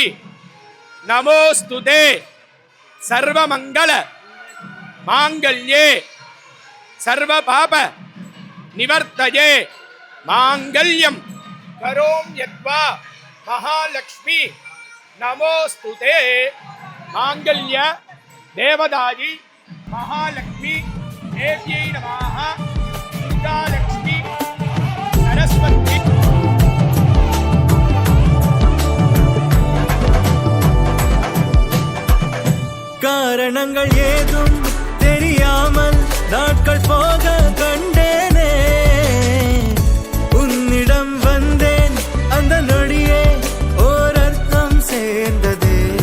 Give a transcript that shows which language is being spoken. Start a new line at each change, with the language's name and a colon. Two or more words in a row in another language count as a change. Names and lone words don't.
Sanskrit: नमोस्तुते सर्वमंगल मांगल्ये सर्वपाप निवर्तये मांगल्यं करोम्यद्वा महालक्ष्मी नमोस्तुते मांगल्य देवदायी महालक्ष्मी देव्यै नमः दुर्गालक्ष्मी सरस्वती
Tamil: காரணங்கள் ஏதும் தெரியாமல் நாட்கள் போக கண்டேனே உன்னிடம் வந்தேன் அந்த நொடியே ஓர் அர்த்தம் சேர்ந்ததே